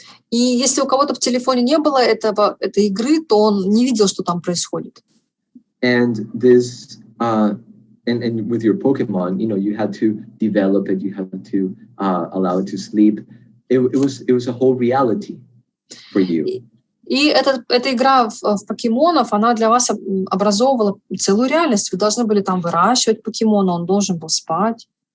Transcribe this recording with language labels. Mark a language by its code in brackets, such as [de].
[ru] И если у кого-то в телефоне не было этой игры, то он не видел, что там происходит. [en] And this, and with your Pokemon, you had to develop it, you had to allow it to sleep. It was a whole reality for you. [ru] И эта игра в покемонов, она для вас образовывала целую реальность. Вы должны были там выращивать покемона, он должен был спать.